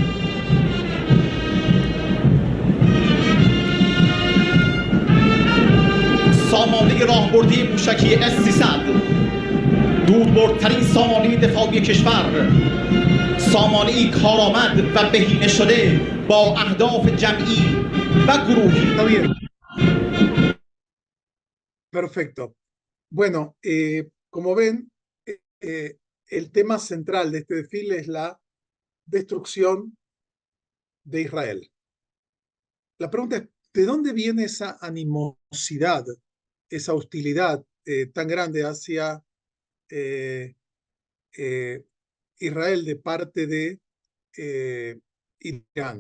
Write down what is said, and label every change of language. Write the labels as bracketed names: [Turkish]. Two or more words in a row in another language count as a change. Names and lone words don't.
[Persian] سامانه راهبردی موشکی S-300، دوربردترین سامانه دفاعی کشور، سامانه‌ای کارآمد و بهینه شده با اهداف جمعی و گروهی. [Spanish] Perfecto. Bueno, como ven, el tema central de este desfile es la destrucción de Israel. La pregunta es, ¿de dónde viene esa animosidad, esa hostilidad tan grande hacia Israel de parte de Irán?